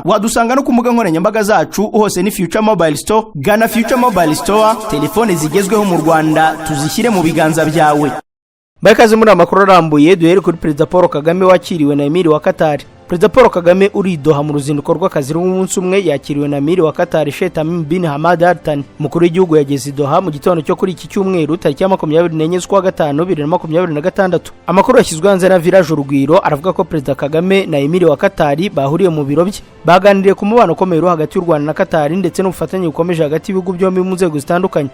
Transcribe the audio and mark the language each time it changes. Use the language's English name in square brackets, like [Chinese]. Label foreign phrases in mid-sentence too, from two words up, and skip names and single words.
[Kinyarwanda] Wadusanga no ku mbuga nkoranyambaga zacu hose ni Future Mobile Store. Gana Future Mobile Store, telefone zigezweho mu Rwanda tuzishyire mu biganza byawe. Bakaze muri amakuru arambuye duhere kuri President Paul Kagame wakiriwe na Emir wa Qatar. President Paul Kagame uri Doha mu ruzinduko rw'akazi rw'umunsi umwe yakiriwe na Emir wa Qatar Sheikh Tamim bin Hamad Al Thani. Mukuru w'igihugu yageze Doha mu gitondo cyo kuri iki cyumweru tariki ya 24 z'ukwa gatanu 2026. Amakuru yashyizwe hanze na Village Urugwiro aravuga ko President Kagame na Emir wa Qatar bahuriye mu biro bye baganiriye ku mubano ukomeye hagati y'u Rwanda na Qatar ndetse n'ubufatanye bukomeje hagati y'ibihugu byombi mu nzego zitandukanye.